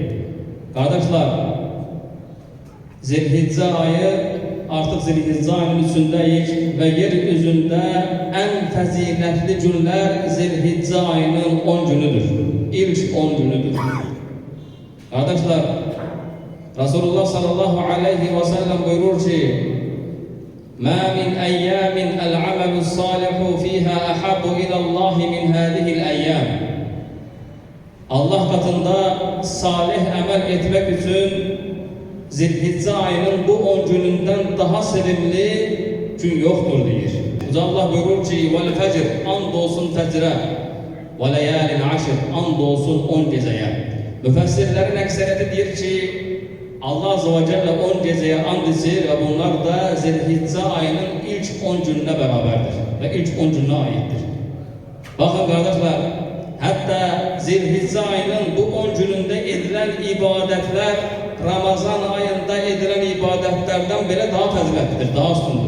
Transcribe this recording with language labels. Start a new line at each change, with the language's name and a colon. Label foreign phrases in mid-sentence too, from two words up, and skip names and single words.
Azerbaijani: Qardaşlar, Zilhiccə ayı, artıq Zilhiccə ayının üçündəyik və yer üzündə ən fəzilətli günlər Zilhiccə ayının 10 günüdür. İlk 10 günüdür. Qardaşlar, Resulullah
Arabic: صلى الله عليه وسلم
Azerbaijani: buyurur ki,
Arabic: مَا مِنْ أَيَّامٍ الْعَمَلُ الصَّالِحُ فِيهَا أَحَبُّ إِلَى اللّٰهِ مِنْ هَذِهِ الْأَيَّامِ
Azerbaijani: Allah katında salih əməl etmək üçün Zilhiccə ayının bu 10 günündən daha sevimli gün yoxdur deyir. Allah buyurur ki, وَالْفَجْرِ and olsun fəcrə
Arabic: وَلَيَالٍ عَشْرِ
Azerbaijani: and olsun 10 gecəyə. Müfəssirlərin əksəriyyəti deyir ki,
Turkish: Allah
Arabic: عز وجل
Turkish: 10 geceye and içir ve bunlar da Zilhiccə ayının ilk 10 gününe beraberdir ve ilk 10 gününe aittir. Bakın kardeşler, hatta Zilhiccə ayının bu 10 gününde edilen ibadetler Ramazan ayında edilen ibadetlerden bile daha faziletlidir, daha üstündür.